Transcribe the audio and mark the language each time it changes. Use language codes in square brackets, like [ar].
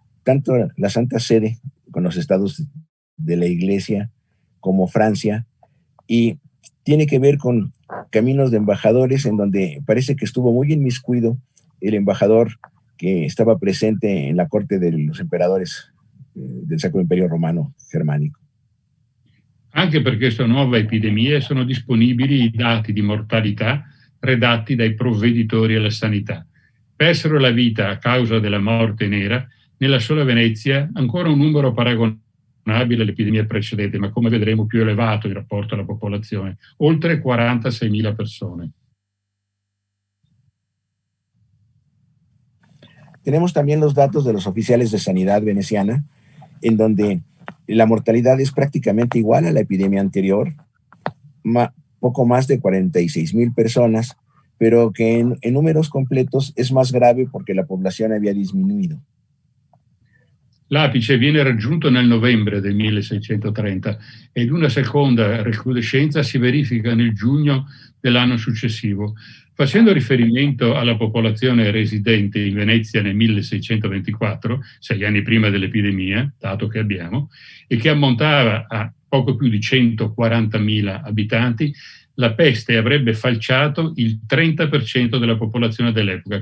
[es] tanto la Santa Sede con los estados de la Iglesia como Francia, y tiene que ver con caminos de embajadores en donde parece que estuvo muy inmiscuido el embajador que estaba presente en la corte de los emperadores del Sacro Imperio Romano Germanico. [it] Anche per questa nuova epidemia sono disponibili i dati di mortalità redatti dai provveditori alla sanità. Persero la vita a causa della morte nera nella sola Venezia ancora un numero paragonabile all'epidemia precedente, ma come vedremo più elevato in rapporto alla popolazione, oltre 46.000 persone. [es] Tenemos también los datos de los oficiales de sanidad veneciana, en donde la mortalidad es prácticamente igual a la epidemia anterior, poco más de 46.000 personas, pero que en números completos es más grave porque la población había disminuido. [it] L'apice viene raggiunto nel novembre del 1630 ed una seconda recrudescenza si verifica nel giugno dell'anno successivo. Facendo riferimento alla popolazione residente in Venezia nel 1624, 6 anni prima dell'epidemia, dato che abbiamo, e che ammontava a poco più di 140.000 abitanti, la peste avrebbe falciato il 30% della popolazione dell'epoca.